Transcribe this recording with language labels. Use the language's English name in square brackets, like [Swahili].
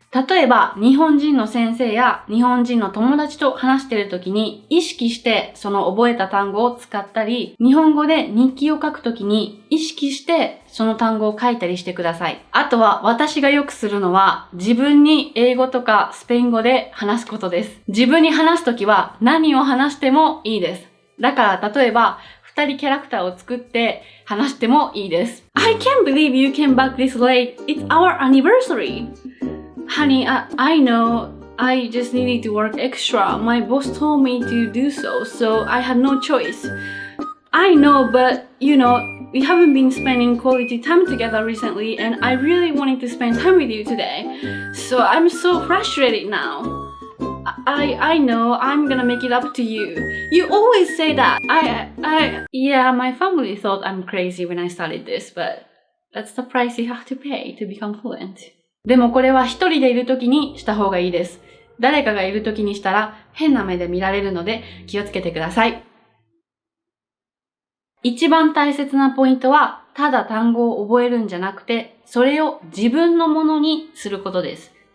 [Japanese] 例えば日本人の先生や日本人の友達と話しているときに意識してその覚えた単語を使ったり、日本語で日記を書くときに意識してその単語を書いたりしてください。あとは私がよくするのは自分に英語とかスペイン語で話すことです。自分に話すときは何を話してもいいです。だから例えば2人キャラクターを作って話してもいいです。 [English] I can't believe you came back this late. It's our anniversary.Honey, I know I just needed to work extra. My boss told me to do so, so I had no choice. I know, but we haven't been spending quality time together recently, and I really wanted to spend time with you today. So I'm so frustrated now. I know I'm gonna make it up to you. You always say that. Yeah, my family thought I'm crazy when I started this, but that's the price you have to pay to become fluent. [Japanese] でもこれは一人でいるときにした方がいいです。誰かがいるときにしたら変な目で見られるので気をつけてください。一番大切なポイントはただ単語を覚えるんじゃなくて、それを自分のものにすることです。